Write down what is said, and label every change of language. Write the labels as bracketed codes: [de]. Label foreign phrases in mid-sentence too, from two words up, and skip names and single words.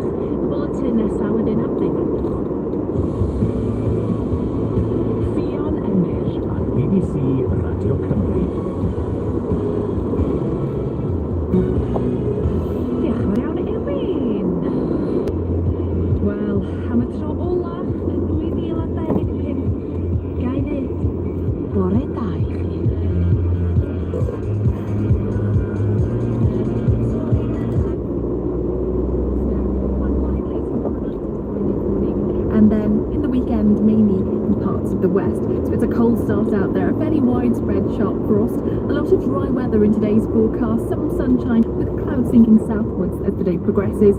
[cy] Y boletin nesaf wedyn am ddeg. Fion Emyr ar BBC Radio Cymru. Diolch yn iawn Elin. Wel, am y tro ola yn 2025, gai ddweud bore da i chi. [en] And then in the weekend, mainly in parts of the west. So it's a cold start out there, a fairly widespread sharp frost, a lot of dry weather in today's forecast, some sunshine with clouds sinking southwards as the day progresses.